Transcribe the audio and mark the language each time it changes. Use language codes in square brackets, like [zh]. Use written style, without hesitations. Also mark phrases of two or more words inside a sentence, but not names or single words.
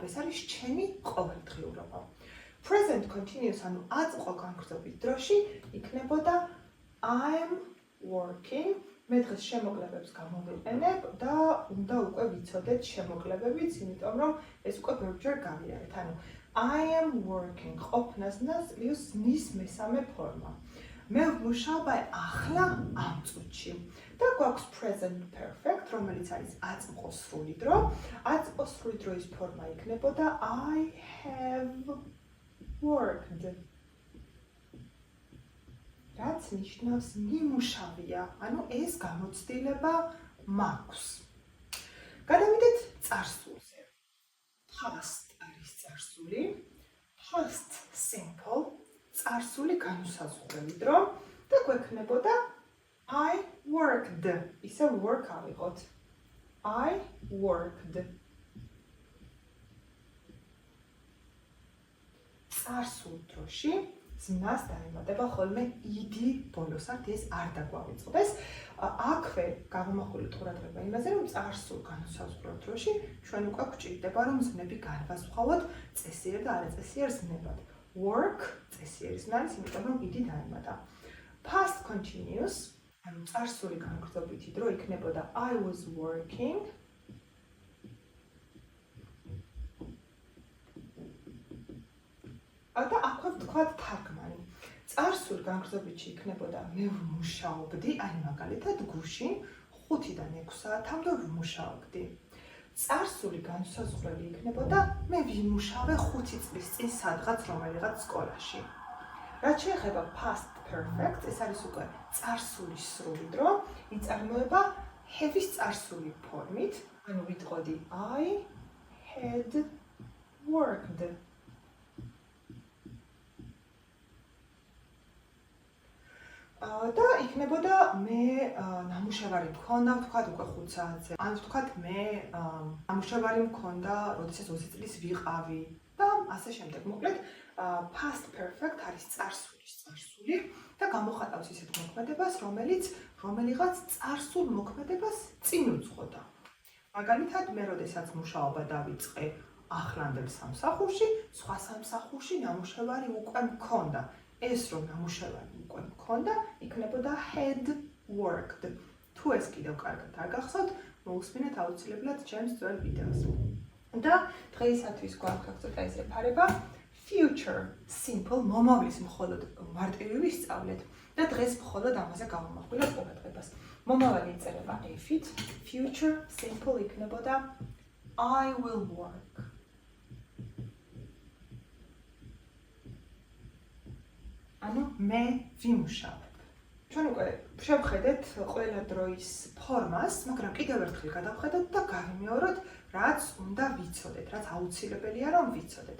[ka] ეს არის ჩემი ყოველდღიურობა. [en] Present continuous, [ka] ანუ აწმყო განგრძობით დროში იქნებოდა [en] I'm working. [ka] მე დღეს შემოკლებებს გამოვიყენებ და უნდა უკვე ვიცოდეთ შემოკლებებიც, იმიტომ რომ ეს უკვე ბევრჯერ გავიარეთ. ანუ [en] I am working [ka] ყოფნასნას ზმნის მესამე ფორმა. მე ვმუშაობ ახლა ამ წუთში. და გვაქვს [en] present perfect, [ka] რომელიც არის აწმყო სრული დრო. აწმყო სრული დროის ფორმა იქნებოდა [en] I have worked. [ka] რაც ნიშნავს მიმუშავია, ანუ ეს გამოცდილება მაქვს. გადავიდეთ წარსულზე. Past არის წარსული, [en] past simple, [ka] წარსული განუსაზღვრელი დრო და გვექნებოდა [en] I worked. [ka] ისე work ავიღოთ. [en] I worked. [ka] წარსულ დროში ზმნას დაემატება ხოლმე id ბოლოს, ეს არ დაგვავიწყდეს. აქვე გამომახვილეთ ყურადღება იმაზე, რომ წარსულ განუსაზღვრელ დროში ჩვენ უკვე გვჭირდება, რომ ზმნები განვასხვაოთ წესიერ და არაწესიერ ზნებად. Work წესიერი ზმნა არის, იმიტომ რომ id დაემატა. [en] Past continuous, [ka] ანუ წარსული განგრძობითი დრო იქნებოდა [en] I was working. [ka] და აქვე ვთქვათ თარგმანი. წარსულ განგრძობითში იქნებოდა მე ვმუშაობდი, აი მაგალითად გუშინ 5-დან 6 საათამდე ვმუშაობდი. წარსული განუსაზღვრელი იქნებოდა მე ვიმუშავე 5 წლის წინ სადღაც რომელიღაც სკოლაში. რაც შეეხება [en] past perfect, [ka] ეს არის უკვე წარსული სრული დრო, იწარმოება have-ის წარსული ფორმით, ანუ ვიტყოდი [en] I had worked. [ka] და იქნებოდა მე ნამუშევარი მქონდა, ვთქვათ უკვე 5 საათზე. ან ვთქვათ მე ნამუშევარი მქონდა, როდესაც 20 წლის ვიყავი და ასე შემდეგ. მოკლედ, [en] past perfect [ka] არის წარსულის წარსული და გამოხატავს ისეთ მოქმედებას, რომელიც რომელიღაც წარსულ მოქმედებას წინ უძღოდა. მაგალითად, მე როდესაც მუშაობა დავიწყე ახლანდელ სამსახურში, სხვა სამსახურში ნამუშევარი უკვე მქონდა. ეს რომ ნამუშევარი უკვე მქონდა, იქნებოდა [en] had worked. [ka] თუ ეს კიდევ კარგად არ გახსოვთ, მოусმინეთ აუცილებლად ჩემს ძველ ვიდეოს. და დღეისათვის გვაქვს ცოტა ისე ფარება [en] future simple [ka] მომავლის მხოლოდ მარტივი ვისწავლეთ და დღეს მხოლოდ ამაზე გავამახვილოთ ყურადღებას. მომავალი იწერება if-ით, [en] future simple [ka] იქნებოდა [en] I will work. [ka] ანუ მე ვიმუშავებ. ჩვენ უკვე შევხედეთ ყველა დროის ფორმას, მაგრამ კიდევ ერთხელ გადავხედოთ და გავიმეოროთ, რაც უნდა ვიცოდეთ, რაც აუცილებელია რომ ვიცოდეთ.